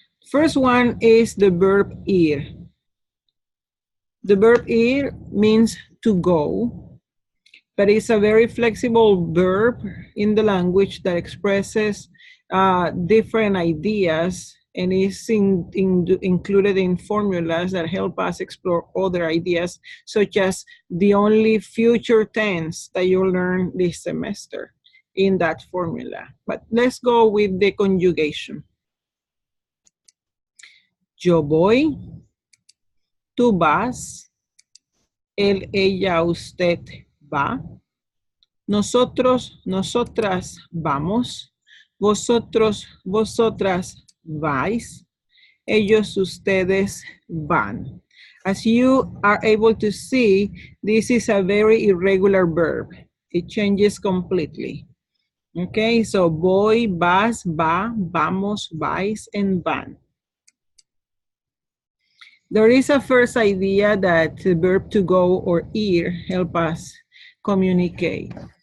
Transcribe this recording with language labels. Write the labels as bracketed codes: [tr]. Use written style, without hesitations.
[en] First one is the verb ir. The verb ir means to go, but it's a very flexible verb in the language that expresses different ideas and is included in formulas that help us explore other ideas, such as the only future tense that you'll learn this semester in that formula. But let's go with the conjugation. [es] Yo voy, tú vas, él, ella, usted va, nosotros, nosotras vamos, vosotros, vosotras vais, ellos, ustedes van. [en] As you are able to see, this is a very irregular verb. It changes completely. Okay, so voy, vas, va, vamos, vais, and van. There is a first idea that the verb to go or ir help us communicate.